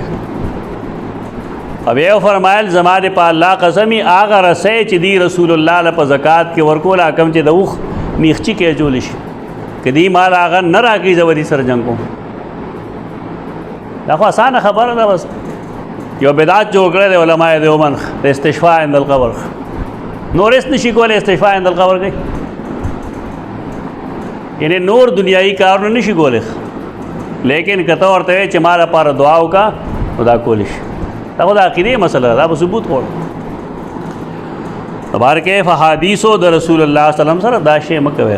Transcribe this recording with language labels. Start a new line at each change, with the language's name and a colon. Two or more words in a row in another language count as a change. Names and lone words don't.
Pashto: او بیا فرمایل زما د په الله قسمي هغه رسۍ چې دی رسول الله له په زکات کې ورکول کم چې د اوښ میخچي کې اچولی شي، که دی مال هغه نه راکړي زه به دې سره جنګ کوم. دا خو اسانه خبره ده. بس یو بدعت جوړ کړی دی علماء دیوبند د
Arabic: استشفاء عند القبر.
Pashto: نور هېڅ نشي کولی
Arabic: استشفاء عند القبر
Pashto: کوي، یعنی نور دنیایي کارونه نشي کولی، لیکن که ته ورته وایې چې ما لپاره دعا وکړه نو دا کولی شي. دا خو د عقیدې مسله ده، دا به ثبوت غواړي. بهرکیف احادیثو د رسول الله
Arabic: صلی الله علیه وسلم
Pashto: سره دا شی مه کوئ.